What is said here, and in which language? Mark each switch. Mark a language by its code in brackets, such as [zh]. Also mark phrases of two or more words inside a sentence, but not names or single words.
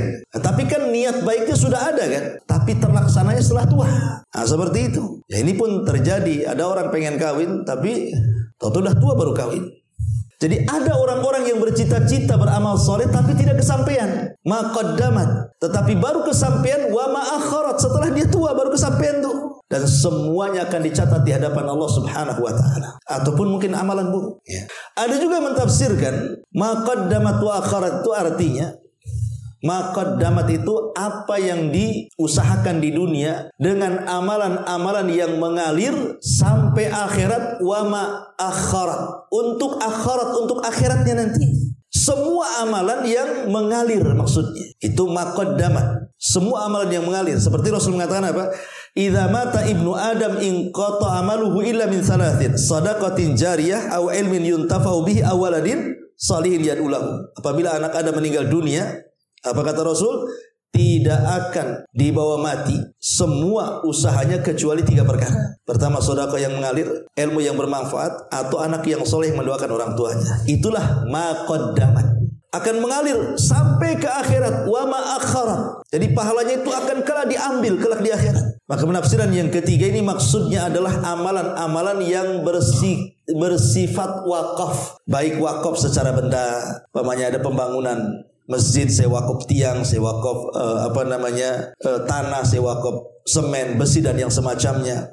[id] Tapi kan niat baiknya sudah ada kan, tapi terlaksananya setelah tua. Nah seperti itu. Ya ini pun terjadi. Ada orang pengen kawin tapi tahu-tahu udah tua baru kawin. Jadi ada orang-orang yang bercita-cita beramal soleh tapi tidak kesampaian. [ar] ما قدمت, [id] tetapi baru kesampaian [ar] وما أخرت, [id] setelah dia tua baru kesampaian tuh. Dan semuanya akan dicatat di hadapan Allah Subhanahu wa taala. Ataupun mungkin amalan buruk. Ya. Ada juga mentafsirkan [ar] ما قدمت وأخرت [id] itu artinya [ar] ما قدمت [id] itu apa yang diusahakan di dunia dengan amalan-amalan yang mengalir sampai akhirat, [ar] وما أخرت, [id] untuk akhirat, untuk akhiratnya nanti. Semua amalan yang mengalir maksudnya. Itu [ar] ما قدمت. [id] Semua amalan yang mengalir. Seperti Rasul mengatakan apa? [ar] إذا مات ابن آدم انقطع عمله إلا من ثلاث صدقة جارية أو علم ينتفع به أو ولد صالح يدعو له. [id] Apabila anak Adam meninggal dunia, apa kata Rasul? Tidak akan dibawa mati semua usahanya kecuali 3 perkara. Pertama, sedekah yang mengalir, ilmu yang bermanfaat, atau anak yang soleh yang mendoakan orang tuanya. Itulah [ar] ما قدمت. [id] Akan mengalir sampai ke akhirat, [ar] وما أخرت. [id] Jadi pahalanya itu akan kelak diambil kelak di akhirat. Maka penafsiran yang ketiga ini maksudnya adalah amalan-amalan yang bersifat wakaf. Baik wakaf secara benda, umpamanya ada pembangunan masjid, saya wakaf tiang, saya wakaf tanah, saya wakaf semen, besi dan yang semacamnya.